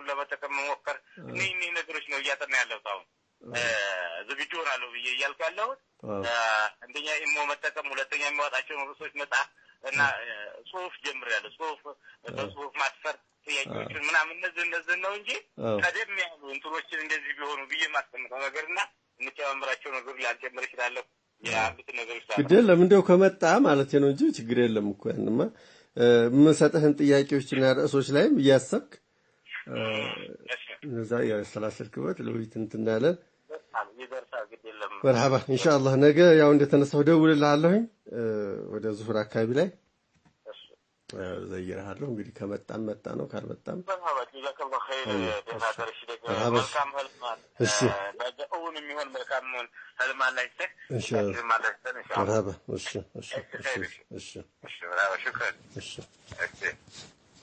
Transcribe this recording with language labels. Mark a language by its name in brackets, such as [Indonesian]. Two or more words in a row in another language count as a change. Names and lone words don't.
[Amharic] ለመጠቀም መሞከር እነዚህ ነገሮች ነው እያጠና ያለው አሁን ዝግጁ ሆናለሁ ብዬ እያልኩ ያለሁት አንደኛ ኢሞ መጠቀም ሁለተኛ የሚያወጣቸው ርዕሶች መጽሐፍ እና ጽሁፍ ጀምሬያለሁ በጽሁፍ ማስፈር ጥያቄዎችን ምናምን እነዚህ ነው እንጂ ቀደም ያሉ እንትኖችን እንደዚህ ቢሆኑ ብዬ ማስቀምጠው ነገርና እንጨምራቸው ነገር ላልጨምር እችላለሁ ያሉት ነገሮች ግዴ ለምንድነው ከመጣ ማለት ነው እንጂ ችግር የለም እኮ ያንማ የምሰጥህን ጥያቄዎችና ርዕሶች ላይም እያሰብክ እዛ ያሰላሰልክበት ለውይይት እንትናለን ይደርሳል ግድ የለም [Arabic] مرحبا ان شاء الله [Amharic] ነገ ያው እንደተነሳው ደውልልሃለሁኝ ወደ ዙሁር አካባቢ ላይ ዘይራለሁ እንግዲህ ከመጣን መጣ ነው ካልመጣም [Arabic] مرحبا جزاكم خير [Amharic] ደህና ደርሽ ደግሞ መልካም ህልማት ነገውን የሚሆን መልካም ህልማት ላይ ተክ ኢንሻአላህ مرحبا እሺ شكرا